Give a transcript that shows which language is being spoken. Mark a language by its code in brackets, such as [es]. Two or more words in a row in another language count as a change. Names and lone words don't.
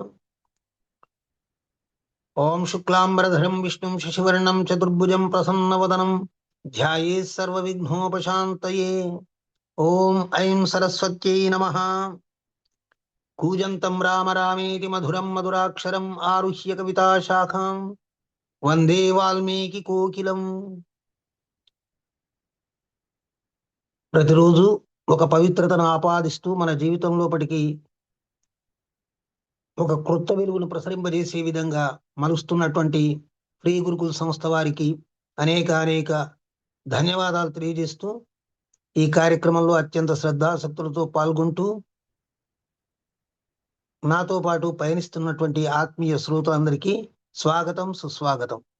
[sa] ओम शुक्लांबरधरं विष्णुं शशिवर्णं चतुर्भुजं प्रसन्नवदनं ध्यायेत् सर्वविघ्नोपशान्तये। ओम ऐं सरस्वत्यै नमः। कूजन्तं राम रामेति मधुरं मधुराक्षरम् आरुह्य कविताशाखां वन्दे वाल्मीकिकोकिलम्। [te] ప్రతిరోజు ఒక పవిత్రతను ఆపాదిస్తూ మన జీవితంలోపటికి ఒక క్రొత్త వెలుగును ప్రసరింపజేసే విధంగా మలుస్తున్నటువంటి శ్రీ గురుకుల సంస్థ వారికి అనేక ధన్యవాదాలు తెలియజేస్తూ ఈ కార్యక్రమంలో అత్యంత శ్రద్ధాసక్తులతో పాల్గొంటూ నాతో పాటు పయనిస్తున్నటువంటి ఆత్మీయ శ్రోతలందరికీ స్వాగతం సుస్వాగతం.